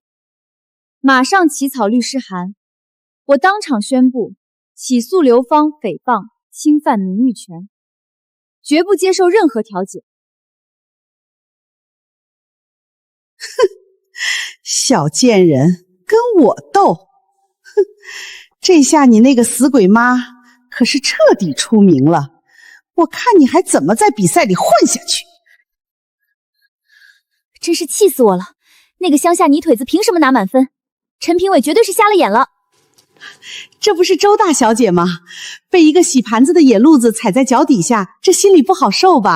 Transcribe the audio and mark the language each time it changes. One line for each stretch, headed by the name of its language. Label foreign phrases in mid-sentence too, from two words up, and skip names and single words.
Chinese: 馬上起草律師函，我當場宣布起訴劉芳誹謗、侵犯名譽權，絕不接受任何調解。哼，小賤人，跟我鬥！哼，這下你那個死鬼媽可是徹底出名了，我看你還怎麼在比賽裡混下去！真是氣死我了！那個乡下泥腿子憑什麼拿滿分？陈評委絕對是瞎了眼了。這不是周大小姐嗎？被一個洗盤子的野路子踩在腳底下，這心裡不好受吧？